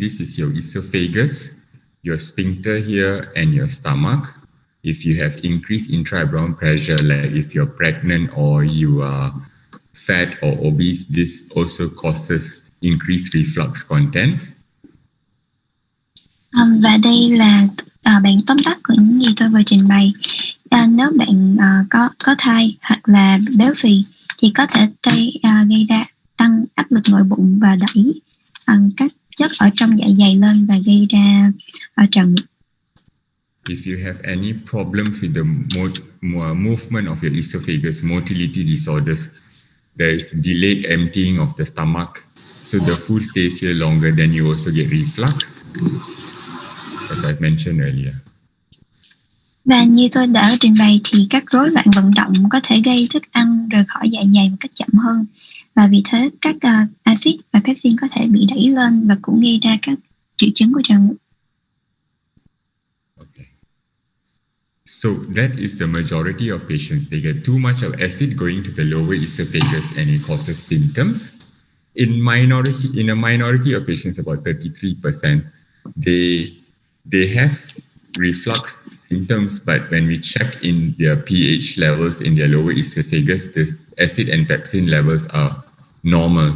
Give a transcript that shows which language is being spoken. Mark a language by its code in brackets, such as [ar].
[en] This is your esophagus, your sphincter here, and your stomach. If you have increased intra-abdominal pressure, like if you're pregnant or you are fat or obese, this also causes increased reflux content. [vi] Và đây là bản tóm tắt của những gì tôi vừa trình bày. Nếu bạn có thai hoặc là béo phì thì có thể gây ra tăng áp lực nội bụng và đẩy các chất ở trong dạ dày lên và gây ra trào ngược. [en] If you have any problems with the movement of your esophagus, motility disorders, there is delayed emptying of the stomach, so the food stays here longer, then you also get reflux, as I mentioned earlier. [vi] Và như tôi đã trình bày thì các rối loạn vận động có thể gây thức ăn rời khỏi dạ dày một cách chậm hơn, và vì thế các axit và pepsin có thể bị đẩy lên và cũng gây ra các triệu chứng của trào ngược. [en] Okay. So that is the majority of patients. They get too much of acid going to the lower esophagus and it causes symptoms. In a minority of patients, about 33%, they have reflux symptoms, but when we check in their pH levels in their lower esophagus, the acid and pepsin levels are normal.